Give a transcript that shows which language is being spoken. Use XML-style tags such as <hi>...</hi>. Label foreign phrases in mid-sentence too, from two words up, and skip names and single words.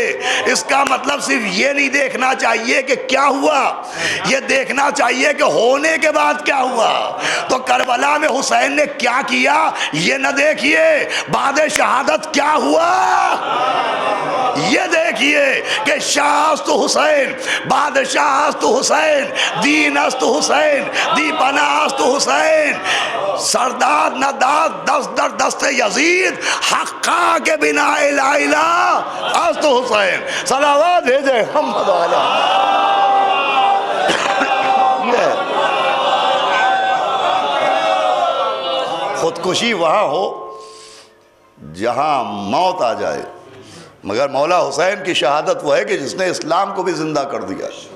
<ur>اس کا مطلب صرف یہ نہیں دیکھنا چاہیے کہ کیا ہوا، یہ دیکھنا چاہیے کہ ہونے کے بعد کیا ہوا۔ تو کربلا میں حسین نے کیا کیا یہ نہ دیکھیے، بعد شہادت کیا ہوا یہ دیکھیے کہ</ur> <fa>شاہ است حسین، بادشاہ است حسین، دین است حسین، دی پناہ است حسین، سرداد نہ داد دست در دست یزید، حقا کے بنا الہ الہ است حسین۔</fa> <ur>صلوات بھیجے محمد والا۔ خودکشی وہاں ہو جہاں موت آ جائے، مگر مولا حسین کی شہادت وہ ہے کہ جس نے اسلام کو بھی زندہ کر دیا۔</ur>